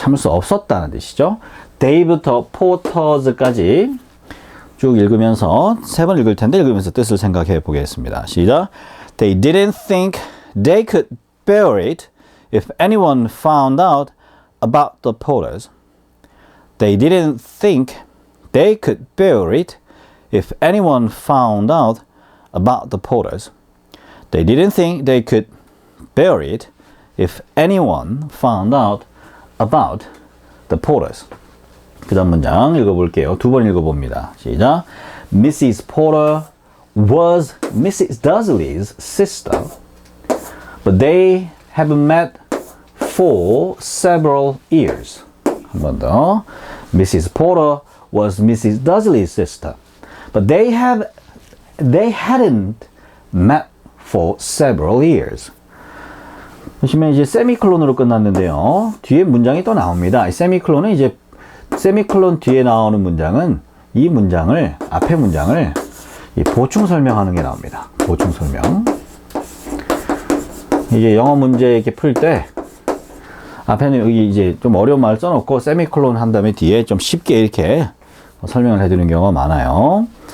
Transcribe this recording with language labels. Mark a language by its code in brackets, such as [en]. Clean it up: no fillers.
[ko] 참을 수 없었다는 뜻이죠. day부터 포터즈까지 쭉 읽으면서 3번 읽을 텐데 읽으면서 뜻을 생각해 보겠습니다. 시작. [en] They didn't think they could bear it if anyone found out about the Potters. They didn't think they could bear it if anyone found out about the Potters. They didn't think they could bear it if anyone found out about the Potters. [ko] 그 다음 문장 읽어볼게요. 2번 읽어봅니다. 시작. [en] Mrs. Porter was Mrs. Dursley's sister, but they haven't met for several years. 한 번 더. Mrs. Porter was Mrs. Dursley's sister, but they hadn't met for several years. [ko] 보시면 이제 세미콜론으로 끝났는데요. 뒤에 문장이 또 나옵니다. 세미콜론은 이제 세미콜론 뒤에 나오는 문장은 이 문장을, 앞에 문장을 보충 설명하는 게 나옵니다. 보충 설명. 이게 영어 문제 이렇게 풀 때 앞에는 여기 이제 좀 어려운 말 써놓고 세미콜론 한 다음에 뒤에 좀 쉽게 이렇게 설명을 해주는 경우가 많아요.